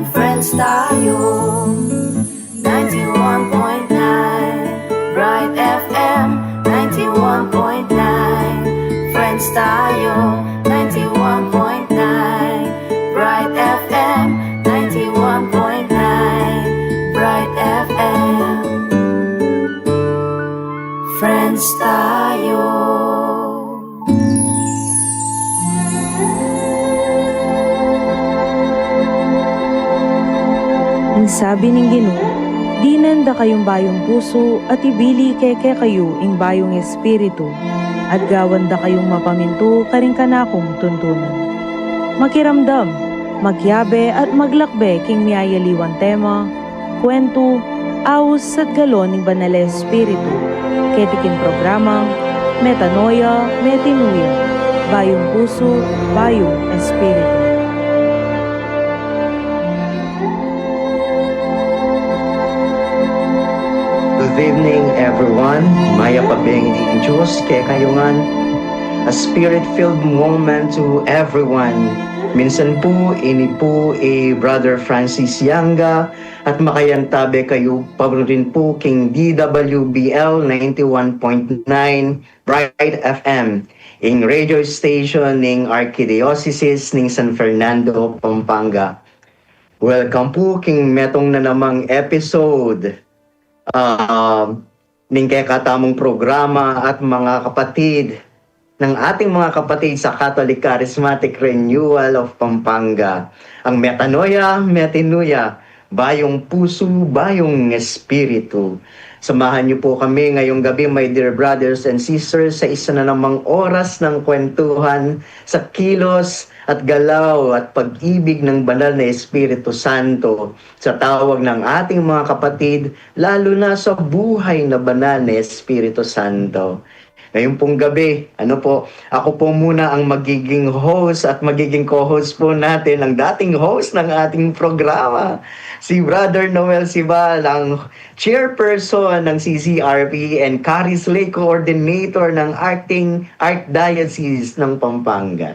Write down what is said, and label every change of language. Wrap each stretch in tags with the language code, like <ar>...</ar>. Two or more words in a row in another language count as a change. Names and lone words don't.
<tl>Friends tayo. 91.9 Bright FM 91.9 Friends tayo 91.9 Bright FM 91.9 Bright FM Friends tayo. Ang sabi ng Ginoo,</tl> <pam>dinanda kayong bayong puso at ibili keke kayo ing bayong espiritu at gawanda kayong mapaminto karing kanakong tuntunan. Makiramdam, magyabe at maglakbe king miyayaliwan tema, kwento, awos at galon</pam> <tl>ng banal na espiritu,</tl> <pam>ketikin programang Metanoia, Metinuia, bayong puso, bayong espiritu.</pam> <en>Good evening, everyone.</en> <pam>Maya pabeng di Diyos kay kayungan.</pam> <en>A spirit-filled moment to everyone.</en> <pam>Minsan po, ini po Brother Francis Yanga at makayantabe kayo pa rin po king DWBL 91.9 Bright FM ing</pam> <en>radio station</en> <pam>ning Archdiocese ning San Fernando, Pampanga. Welcome po king metong na namang episode ning kay katamong programa</pam> <tl>at mga kapatid ng ating mga kapatid sa</tl> <pam>Catholic Charismatic Renewal of Pampanga. Ang Metanoia, Metinuia, bayong puso, bayong espiritu.</pam> <tl>Samahan niyo po kami ngayong gabi,</tl> <en>my dear brothers and sisters,</en> <tl>sa isa na namang oras ng kwentuhan sa kilos at galaw at pag-ibig ng banal na Espiritu Santo sa tawag ng ating mga kapatid, lalo na sa buhay na banal na Espiritu Santo. Ngayong pong gabi, ako po muna ang magiging host at magiging co-host po natin, ang dating host ng ating programa, si Brother Noel Sibal, ang chairperson ng CCRP and Caris Lay Coordinator ng Archdiocese ng Pampanga.</tl>